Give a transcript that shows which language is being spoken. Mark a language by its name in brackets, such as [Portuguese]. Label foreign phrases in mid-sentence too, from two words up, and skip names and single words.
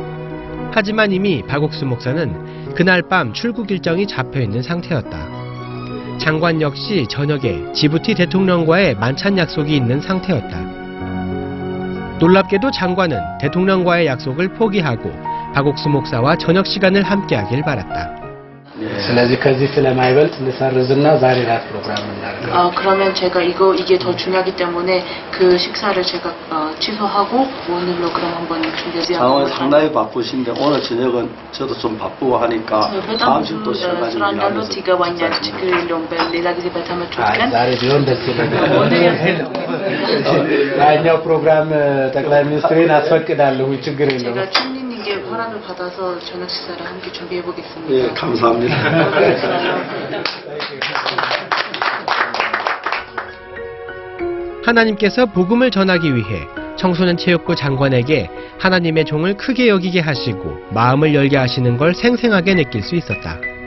[Korean] 하지만 이미 박옥수 목사는 그날 밤 출국 일정이 잡혀있는 상태였다. 장관 역시 저녁에 지부티 대통령과의 만찬 약속이 있는 상태였다. 놀랍게도 장관은 대통령과의 약속을 포기하고 박옥수 목사와 저녁 시간을 함께하길 바랐다. [Amharic] ስለዚህ ከዚህ ስለማይበልጥ ልሰርዝና ዛሬ ራት ፕሮግራም እናደርጋለን. [Korean] 그러면 제가 이게 더 중요하기 때문에 그 식사를 제가 취소하고 오늘로 그럼 한번 준비해서 장관 상당히 바쁘신데 오늘 저녁은 저도 좀 바쁘고 하니까 다음 주에 또 시간 가지고 [Amharic] ስራንዳለው ይገባኛል ችግር የለውም በሌላ ጊዜ በተመቸው ቀን ዛሬ ቢሆን ደስ ይለኛል። ያኛው ፕሮግራም ጠቅላይ ሚኒስትሬን አስፈቅዳለሁ ችግር የለውም. [Korean] 제가 춘님께 허락을 받아서 저녁 식사를 함께 준비해 보겠습니다. 예, 감사합니다. 하나님께서 복음을 전하기 위해 청소년 체육부 장관에게 하나님의 종을 크게 여기게 하시고 마음을 열게 하시는 걸 생생하게 느낄 수 있었다.